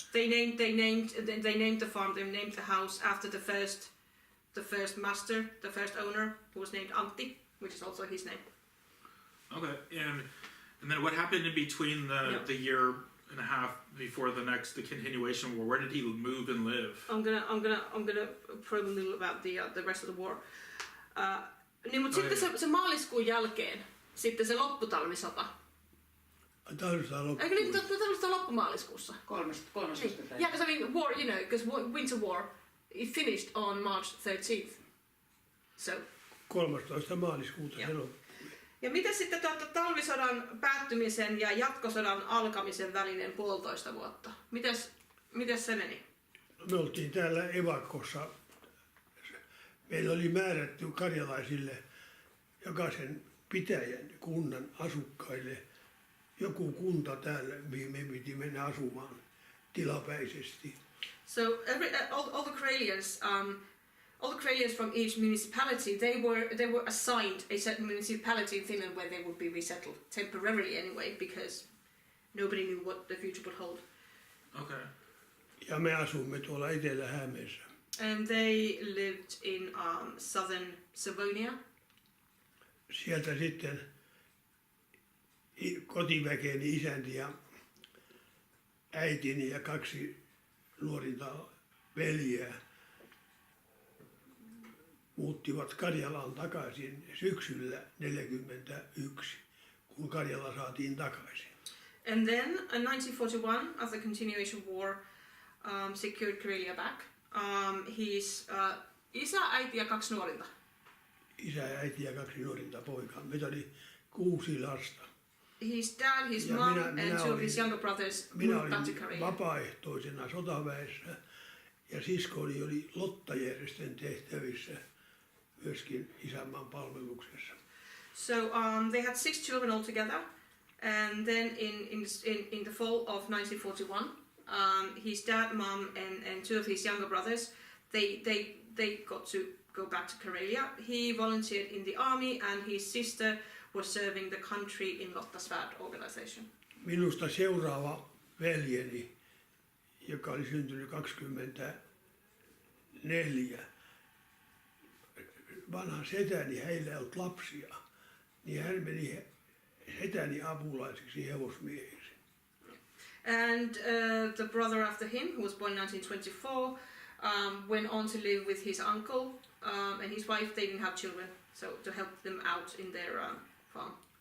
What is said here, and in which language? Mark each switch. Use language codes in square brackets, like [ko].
[en] They named the farm, they named the house after the first master, the first owner, who was named Antti, which is also his name. Okay. And then what happened in between the year and a half before the continuation war? Where did he move and live? I'm gonna probe a little about the rest of the war. [fi] Niin, mutta sitten se maaliskuun jälkeen, sitten se lopputalvisota. Talvisota loppu. Eikö niin, talvisota loppumaaliskuussa? 13. päivä. [en] Yeah, because I mean, war, you know, because Winter War, it finished on March 13th. So. [fi] 13. maaliskuuta se loppui. Ja miten sitten talvisodan päättymisen ja jatkosodan alkamisen välinen 1,5 vuotta? Mites se meni? Me oltiin täällä evakossa. Meillä oli määrätty karjalaisille jokaisen pitäjän kunnan asukkaille joku kunta täällä, mihin me piti mennä asumaan tilapäisesti. [en] So all the Karelians from each municipality, they were assigned a certain municipality in Finland where they would be resettled temporarily anyway, because nobody knew what the future would hold. Okay. [fi] Ja me asumme tuolla Etelä-Hämeessä. [en] And they lived in southern Savonia. [fi] Sieltä sitten kotiväkeni isäni ja äitini ja 2 nuorinta veljeä muuttivat Karjalaan takaisin syksyllä 1941, kun Karjala saatiin takaisin. [en] And then in 1941, as the continuation war secured Karelia back, his [fi] isä, äiti ja 2 nuorinta. Isä, äiti ja 2 nuorinta poikaa. Meitä oli 6 lasta. [en] His dad, his [fi] Ja [en] mom, and 2 of his younger brothers moved back to [fi] olin [en] Karelia. [fi] vapaaehtoisena sotaväessä ja siskoni oli lottajärjestön tehtävissä myöskin isänmaan palveluksessa. [en] So they had 6 children altogether, and then in the fall of 1941, his dad, mom, and 2 of his younger brothers, they got to go back to Karelia. He volunteered in the army, and his sister was serving the country in Lottasvärd organization. [fi] Minusta seuraava veljeni, joka oli syntynyt 24, vanha setäni, heillä ei ollut lapsia, niin hän meni setäni apulaiseksi hevosmieheksi. [en] And the brother after him, who was born in 1924, went on to live with his uncle and his wife. They didn't have children. so to help them out in their farm.